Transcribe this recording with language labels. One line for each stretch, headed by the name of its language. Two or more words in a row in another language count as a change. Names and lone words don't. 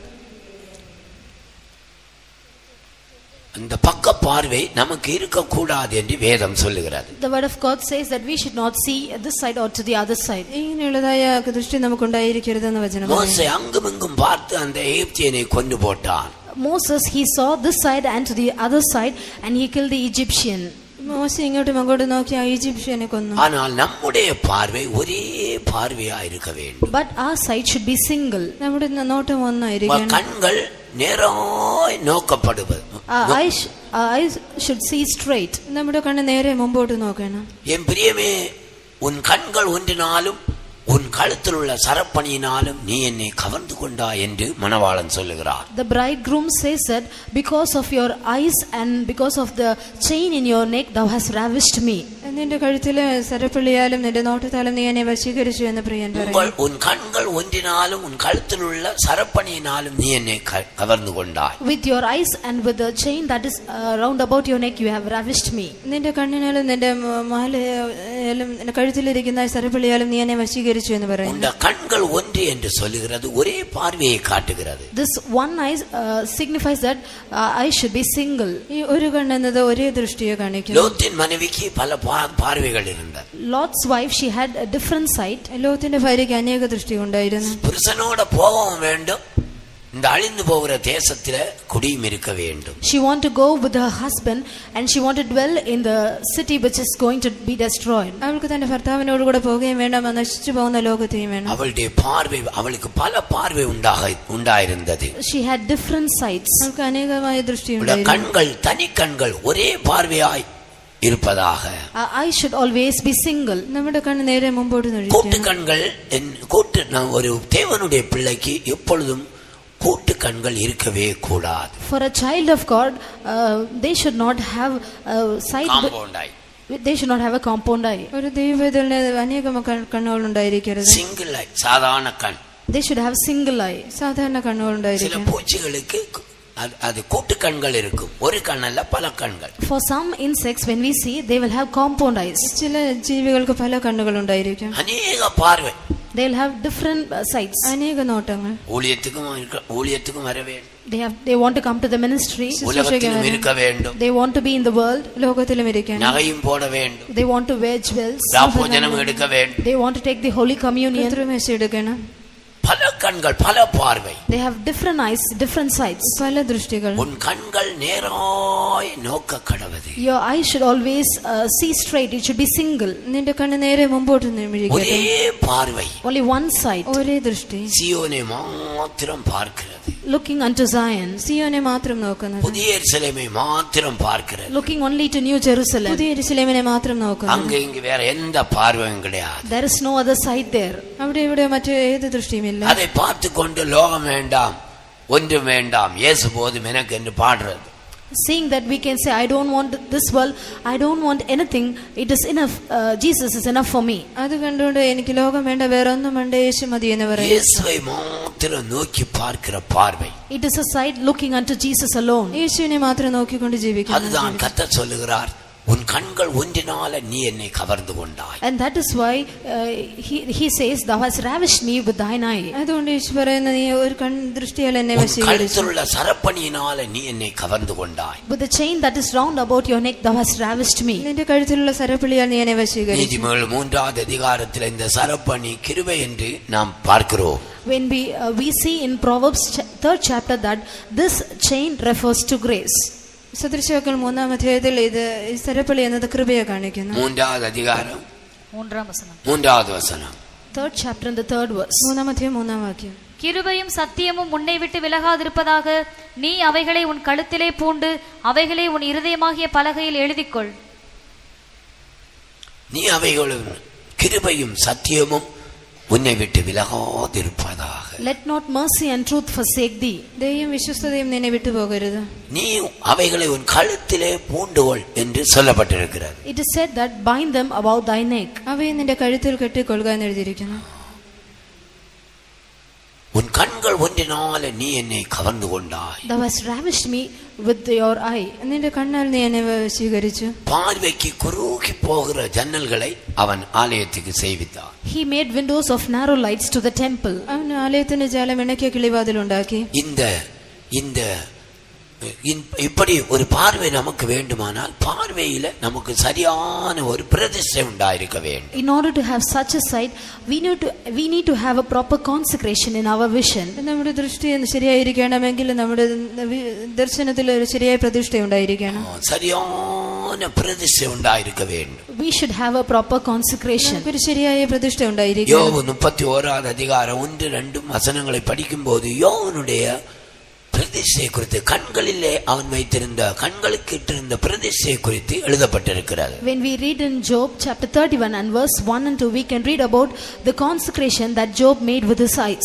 Tamil: அந்த பக்க பார்வை நமக்கு இருக்க கூடாது என்று வேதம் சொல்லுகிறது.
English: The word of God says that we should not see this side or to the other side.
Malayalam: ഇങ്ങനെയുള്ളതായ ദൃഷ്ടി നമുക്കുണ്ടായിരിക്കരുതെന്ന് വചനം.
Tamil: மோசே அங்குமிங்கும் பார்த்து அந்த எகிப்தியனை கொன்று போட்டான்.
English: Moses, he saw this side and to the other side and he killed the Egyptian.
Malayalam: മോശ ഇങ്ങോട്ടും അങ്ങോട്ടും നോക്കി ആ ഈജിപ്ഷ്യനെ കൊന്നു.
Tamil: ஆனால் நம்முடைய பார்வை ஒரே பார்வையா இருக்க வேண்டும்.
English: But our sight should be single.
Malayalam: നമ്മുടെ നോട്ടം ഒന്നായിരിക്കണം.
Tamil: கண்கள் நேராய் நோக்கப்படுவது.
English: Our eyes should see straight.
Malayalam: നമ്മുടെ കണ്ണ് നേരെ മുമ്പോട്ട് നോക്കണം.
Tamil: என் பிரியமே, உன் கண்கள் ஒன்றினாலும் உன் கழுத்தில் உள்ள சரப்பணியினாலும் நீ என்னை கவர்ந்து கொண்டாய் என்று மணவாளன் சொல்லுகிறார்.
English: The bridegroom says that because of your eyes and because of the chain in your neck thou hast ravished me.
Malayalam: നിന്റെ കഴുത്തിലെ സരപ്പള്ളിയാലും നിന്റെ നോട്ടത്താലും നീ എന്നെ വശീകരിച്ചു എന്ന് പ്രിയൻ പറയുന്നു.
Tamil: உன் கண்கள் ஒன்றினாலும் உன் கழுத்தில் உள்ள சரப்பணியினாலும் நீ என்னை கவர்ந்து கொண்டாய்.
English: With your eyes and with the chain that is round about your neck you have ravished me.
Malayalam: നിന്റെ കണ്ണിനാലും നിന്റെ മാലയാലും നിന്റെ കഴുത്തിലിരിക്കുന്ന സരപ്പള്ളിയാലും നീ എന്നെ വശീകരിച്ചു എന്ന് പറയുന്നു.
Tamil: உன் கண்கள் ஒன்று என்று சொல்லுகிறது ஒரே பார்வையை காட்டுகிறது.
English: This one eye signifies that I should be single.
Malayalam: ഈ ഒരു കണ്ണെന്നത് ഒരേ ദൃഷ്ടിയെ കാണിക്കുന്നു.
Tamil: லோத்தின் மனைவிக்கு பல பார்வைகள் இருந்தது.
English: Lot's wife, she had a different sight.
Malayalam: ലോത്തിന്റെ ഭാര്യയ്ക്ക് അനേക ദൃഷ്ടി ഉണ്ടായിരുന്നു.
Tamil: புருஷனோட போகவும் வேண்டும், இந்த அழிந்து போகிற தேசத்தில குடியும் இருக்க வேண்டும்.
English: She wanted to go with her husband and she wanted to dwell in the city which is going to be destroyed.
Malayalam: അവൾക്ക് തന്റെ ഭർത്താവിനോട് കൂടെ പോവുകയും വേണം, നശിച്ചു പോകുന്ന ലോകത്തെയും വേണം.
Tamil: அவளுடைய பார்வை, அவளுக்கு பல பார்வை உண்டாயிருந்தது.
English: She had different sights.
Malayalam: അവൾക്ക് അനേകമായ ദൃഷ്ടി ഉണ്ടായിരുന്നു.
Tamil: கண்கள் தனி கண்கள் ஒரே பார்வையாய் இருப்பதாக.
English: I should always be single.
Malayalam: നമ്മുടെ കണ്ണ് നേരെ മുമ്പോട്ട്
Tamil: கூட்டு
Malayalam: നോക്കണം.
Tamil: கண்கள் ஒரு தேவனுடைய பிள்ளைக்கு எப்பொழுதும் கூட்டு கண்கள் இருக்கவே கூடாது.
English: For a child of God, they should not have a sight. They should not have a compound eye.
Malayalam: ഒരു ദൈവവേദന അനേകം കണ്ണുകൾ ഉണ്ടായിരിക്കരുത്.
English: single eye,
Tamil: சாதாரண கண்.
English: They should have single eye.
Malayalam: സാധാരണ കണ്ണുകൾ
Tamil: சில
Malayalam: ഉണ്ടായിരിക്കും.
Tamil: பூச்சிகளுக்கு அது கூட்டு கண்கள் இருக்கும், ஒரு கண்ணல்ல பல கண்கள்.
English: For some insects, when we see, they will have compound eyes.
Malayalam: ചില ജീവികൾക്ക് പല കണ്ണുകൾ ഉണ്ടായിരിക്കും.
Tamil: அநேக பார்வை.
English: They will have different sights.
Malayalam: അനേക നോട്ടങ്ങൾ.
Tamil: ஊழியத்துக்கும் வர வேண்டும்.
English: They want to come to the ministry.
Tamil: உலகத்திலும் இருக்க வேண்டும்.
English: They want to be in the world.
Malayalam: ലോകത്തിലും ഇരിക്കണം.
Tamil: நகையும் போட வேண்டும்.
English: They want to wear jewels.
Tamil: ராபோஜனம் எடுக்க வேண்டும்.
English: They want to take the holy communion.
Malayalam: പിതൃമേശ എടുക്കണം.
Tamil: பல கண்கள், பல பார்வை.
English: They have different eyes, different sights.
Malayalam: പല ദൃഷ്ടികൾ.
Tamil: உன் கண்கள் நேராய் நோக்க கடவது.
English: Your eyes should always see straight. It should be single.
Malayalam: നിന്റെ കണ്ണ് നേരെ മുമ്പോട്ട് നിമിരിക്കട്ടെ.
Tamil: ஒரே பார்வை.
English: Only one sight.
Malayalam: ഒരേ ദൃഷ്ടി.
Tamil: சீயோனை மாத்திரம் பார்க்கிறது.
English: Looking unto Zion.
Malayalam: സിയോനെ മാത്രം നോക്കുന്നത്.
Tamil: புதிய எருசலேமை மாத்திரம் பார்க்கிறது.
English: Looking only to New Jerusalem.
Malayalam: പുതിയ യെരൂശലേമിനെ മാത്രം നോക്കുന്നത്.
Tamil: அங்க இங்க வேற எந்த பார்வையும் கிடையாது.
English: There is no other sight there.
Malayalam: അവിടെ ഇവിടെ മറ്റു ഏത് ദൃഷ്ടിയുമില്ല.
Tamil: அதை பார்த்து கொண்டு லோகம் வேண்டாம், ஒன்றும் வேண்டாம், இயேசு போதும் எனக்கு என்று பாடுறது.
English: Seeing that we can say, I don't want this world, I don't want anything, it is enough, Jesus is enough for me.
Malayalam: അത് കണ്ടുകൊണ്ട് എനിക്ക് ലോകം വേണ്ട, വേറെ ഒന്നും വേണ്ട, യേശു മതി എന്ന് പറയും.
Tamil: இயேசுவை மாத்திரம் நோக்கி பார்க்கிற பார்வை.
English: It is a sight looking unto Jesus alone.
Malayalam: യേശുവിനെ മാത്രം നോക്കിക്കൊണ്ട് ജീവിക്കുന്നു.
Tamil: அதுதான் கர்த்தர் சொல்லுகிறார், உன் கண்கள் ஒன்றினால நீ என்னை கவர்ந்து கொண்டாய்.
English: And that is why he says, thou hast ravished me with thine eye.
Malayalam: അതുകൊണ്ട് യേശു പറയുന്ന, നീ ഒരു ദൃഷ്ടിയാൽ എന്നെ വശീകരിച്ചു.
Tamil: கழுத்திலுள்ள சரப்பணியினால நீ என்னை கவர்ந்து கொண்டாய்.
English: With the chain that is round about your neck thou hast ravished me.
Malayalam: നിന്റെ കഴുത്തിലുള്ള സരപ്പളിയാൽ നീ എന്നെ വശീകരിച്ചു.
Tamil: நீதிமொழிகள் 3வது அதிகாரத்தில் இந்த சரப்பணி கிருபை என்று நாம் பார்க்கிறோம்.
English: When we see in Proverbs 3rd chapter that this chain refers to grace.
Malayalam: സദൃശവാക്യങ്ങൾ 3-ാം അധ്യായത്തിൽ ഇത് സരപ്പളി എന്നത് കൃപയെ കാണിക്കുന്നു.
Tamil: 3வது அதிகாரம்
Malayalam: 3-ാം വചനം.
Tamil: 3வது வசனம்.
English: 3rd chapter and the 3rd verse.
Malayalam: 3-ാം അധ്യായം 3-ാം വാക്യം.
Tamil: கிருபையும் சத்தியமும் உன்னை விட்டு விலகாதிருப்பதாக நீ அவைகளை உன் கழுத்திலே பூண்டு அவைகளை உன் இருதயமாகிய பலகையில் எழுதிக்கொள். நீ அவைகளும் கிருபையும் சத்தியமும் உன்னை விட்டு விலகாதிருப்பதாக.
English: Let not mercy and truth forsake thee.
Malayalam: ദയയും വിശ്വസ്തതയും നിന്നെ വിട്ടുപോകരുത്.
Tamil: நீ அவைகளை உன் கழுத்திலே பூண்டுகொள் என்று சொல்லப்பட்டிருக்கிறது.
English: It is said that bind them about thy neck.
Malayalam: അവയെ നിന്റെ കഴുത്തിൽ കെട്ടിക്കൊള്ളുക എന്ന് എഴുതിയിരിക്കുന്നു.
Tamil: உன் கண்கள் ஒன்றினால நீ என்னை கவர்ந்து கொண்டாய்.
English: Thou hast ravished me with your eye.
Malayalam: നിന്റെ കണ്ണാൽ നീ എന്നെ സ്വീകരിച്ചു.
Tamil: பார்வைக்கு குறுகி போகிற ஜன்னல்களை அவன் ஆலயத்துக்கு செய்வித்தான்.
English: He made windows of narrow lights to the temple.
Malayalam: അവൻ ആലയത്തിന്റെ ജാലം ഇണക്കിയ കിളിവാതിലുണ്ടാക്കി.
Tamil: இந்த இப்படி ஒரு பார்வை நமக்கு வேண்டுமானால் பார்வையில நமக்கு சரியான ஒரு பிரதிஷ்டை உண்டாயிருக்க வேண்டும்.
English: In order to have such a sight, we need to have a proper consecration in our vision.
Malayalam: നമ്മുടെ ദൃഷ്ടി ശരിയായിരിക്കണമെങ്കിൽ നമ്മുടെ ദർശനത്തിൽ ഒരു ശരിയായ പ്രതിഷ്ഠ ഉണ്ടായിരിക്കണം.
Tamil: சரியான பிரதிஷ்டை உண்டாயிருக்க வேண்டும்.
English: We should have a proper consecration.
Malayalam: ഒരു ശരിയായ പ്രതിഷ്ഠ ഉണ്ടായിരിക്കണം.
Tamil: யோபு 31வது அதிகாரம் 1-2 வசனங்களை படிக்கும்போது யோவனுடைய பிரதிஷ்டை குறித்து, கண்களிலே அவன் வைத்திருந்த, கண்களுக்கு இட்டிருந்த பிரதிஷ்டை குறித்து எழுதப்பட்டிருக்கிறது.
English: When we read in Job chapter 31 and verse 1 and 2, we can read about the consecration that Job made with his eyes.